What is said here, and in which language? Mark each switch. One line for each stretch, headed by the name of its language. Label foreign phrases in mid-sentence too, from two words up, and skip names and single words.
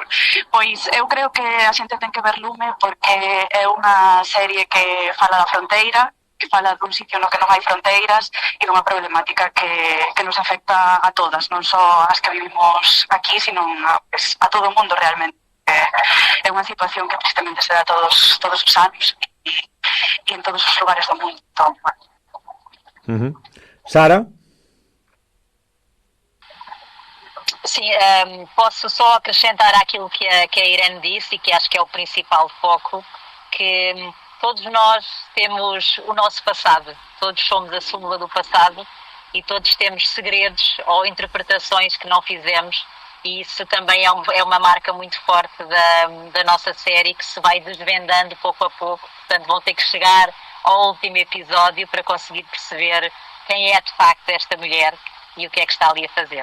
Galician: Pois eu creo que a xente ten que ver Lume porque é unha serie que fala da fronteira, que fala dun sitio no que non hai fronteiras e dunha problemática que nos afecta a todas, non só as que vivimos aquí, sino a todo o mundo realmente. É unha situación que precisamente se dá todos os anos e en todos os lugares do mundo. Sara?
Portuguese: Sim, posso só acrescentar àquilo que a Irene disse e que acho que é o principal foco, que todos nós temos o nosso passado, todos somos a súmula do passado e todos temos segredos ou interpretações que não fizemos e isso também é uma marca muito forte da nossa série que se vai desvendando pouco a pouco, portanto vão ter que chegar ao último episódio para conseguir perceber quem é de facto esta mulher e o que é que está ali a fazer.